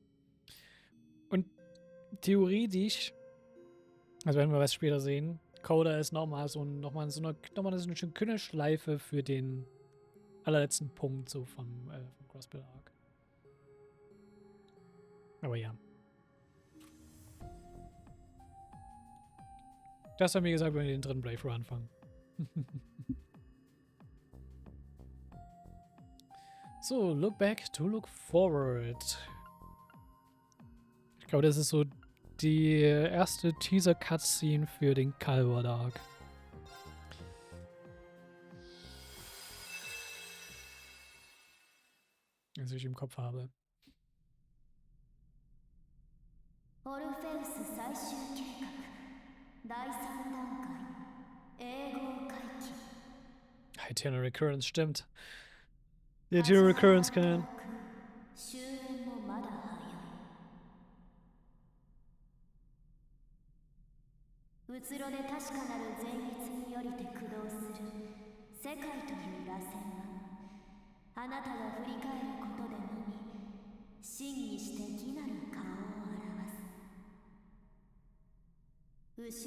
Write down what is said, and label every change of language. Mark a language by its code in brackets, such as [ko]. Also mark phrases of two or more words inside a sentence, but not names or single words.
[de] Und theoretisch, also werden wir was später sehen, Coda ist nochmal so eine schöne Künneschleife für den allerletzten Punkt so vom Crossbird Arc. Aber ja. Das haben wir gesagt, wenn wir den dritten Playthrough anfangen. [en] So, look back to look forward. [de] Ich glaube, das ist so die erste Teaser-Cutscene für den Calvard Arc. Was ich im Kopf habe. Eternal Recurrence, stimmt. Der Eternal Recurrence Kanal. [ja] うつろで確かなる善逸によりて駆動する世界という螺旋は、あなたが振り返ることでのみ真にして義なる顔を表す。